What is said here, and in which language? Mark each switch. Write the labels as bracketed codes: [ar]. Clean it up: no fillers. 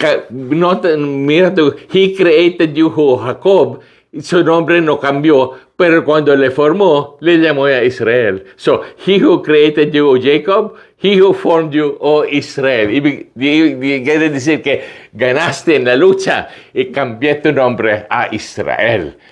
[es] Mira tú. [en] He created you, Jacob. [es] Su nombre no cambió, pero cuando le formó, le llamó a Israel. [en] So, he who created you, O Jacob, he who formed you, O Israel. [es] Y quiere decir que ganaste en la lucha y cambié tu nombre a Israel.